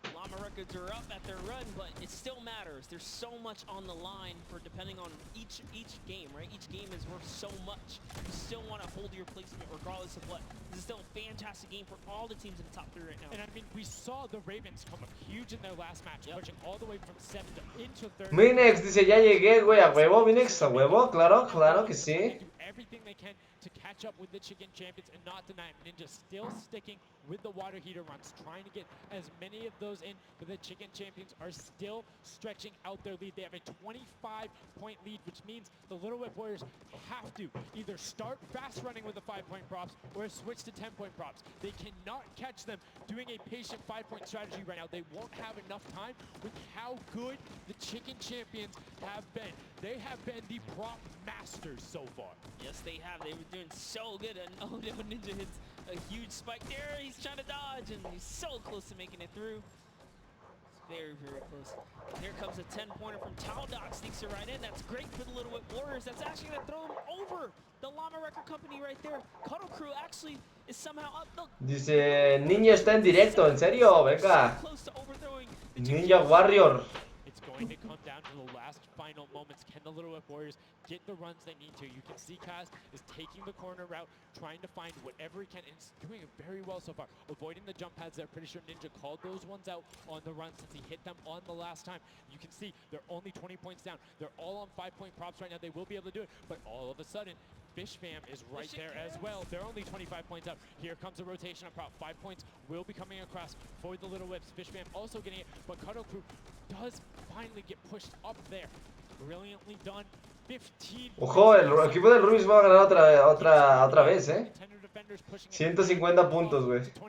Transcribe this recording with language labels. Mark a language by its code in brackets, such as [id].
[en] Llama Records are up at their run, but it still matters. There's so much on the line for depending on each game, right? Each game is worth so much. You still want to hold your placement regardless of what. This is still a fantastic game for all the teams in the top 3 right now. And I mean, we saw the Ravens come up huge in their last match, pushing all the way from 7th into 3rd. [es] Minex dice, ya llegué, güey, a huevo, Minex, a huevo, claro que sí. [en] Everything they can to catch up with the Chicken Champions and not deny them. Ninja still sticking with the water heater runs, trying to get as many of those in, but the Chicken Champions are still stretching out their lead. They have a 25-point lead, which means the Little Whip Warriors have to either start fast running with the 5-point props or switch to 10-point props. They cannot catch them doing a patient 5-point strategy right now. They won't have enough time with how good the Chicken Champions have been. They have been the prop masters so far. Yes, they have. They were doing so good. And oh no, Ninja hits a huge spike there. He's trying to dodge, and he's so close to making it through. It's very, very close. Here comes a 10-pointer from TODA. Sneaks it right in. That's great for the Little Whip Warriors. That's actually going to throw them over the Llama Record Company right there. Cuddle Crew actually is somehow up. Look. [es] Dice, Ninja está en directo, ¿en serio? Venga. Ninja Warrior. [en] It's going to come down to the last final moments. Can the Little Whip Warriors get the runs they need to? You can see Kaz is taking the corner route, trying to find whatever he can, and he's doing it very well so far. Avoiding the jump pads there. Pretty sure Ninja called those ones out on the run since he hit them on the last time. You can see they're only 20 points down. They're all on 5-point props right now. They will be able to do it, but all of a sudden, Fish Fam is right there as well. They're only 25 points up. Here comes a rotation of prop. 5 points will be coming across for the Little Whips. Fish Fam also getting it, but Cuddle Crew does finally get pushed up there. Brilliantly done. 15. [es] Ojo, el equipo del Rubius va a ganar otra vez, 150 puntos, güey.